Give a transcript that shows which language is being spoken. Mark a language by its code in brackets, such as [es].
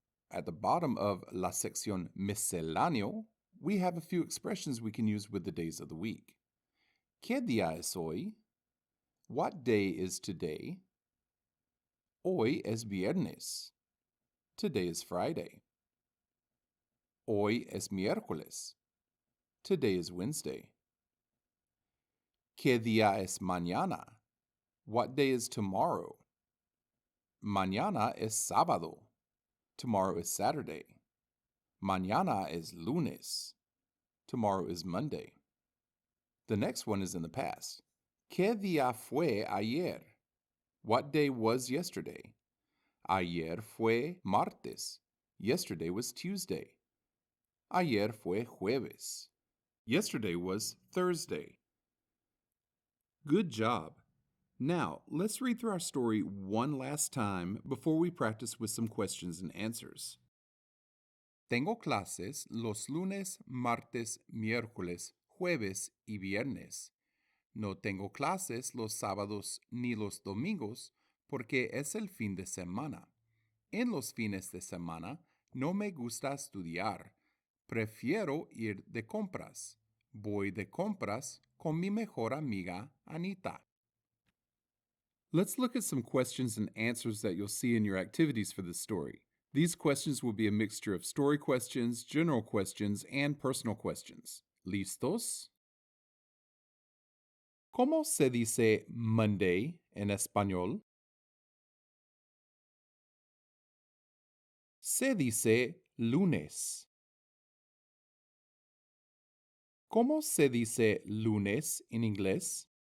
[en] At the bottom of [es] la sección misceláneo, [en] we have a few expressions we can use with the days of the week. [es] ¿Qué día es hoy? [en] What day is today? [es] Hoy es viernes. [en] Today is Friday. [es] Hoy es miércoles. [en] Today is Wednesday. [es] ¿Qué día es mañana? [en] What day is tomorrow? [es] Mañana es sábado. [en] Tomorrow is Saturday. [es] Mañana es lunes. [en] Tomorrow is Monday. The next one is in the past. [es] ¿Qué día fue ayer? [en] What day was yesterday? [es] Ayer fue martes. [en] Yesterday was Tuesday. [es] Ayer fue jueves. [en] Yesterday was Thursday. Good job. Now, let's read through our story one last time before we practice with some questions and answers. [es] Tengo clases los lunes, martes, miércoles, jueves y viernes. No tengo clases los sábados ni los domingos porque es el fin de semana. En los fines de semana no me gusta estudiar. Prefiero ir de compras. Voy de compras con mi mejor amiga Anita. [en] Let's look at some questions and answers that you'll see in your activities for this story. These questions will be a mixture of story questions, general questions, and personal questions. [es] ¿Listos? ¿Cómo se dice Monday en español? Se dice lunes. ¿Cómo se dice lunes en inglés?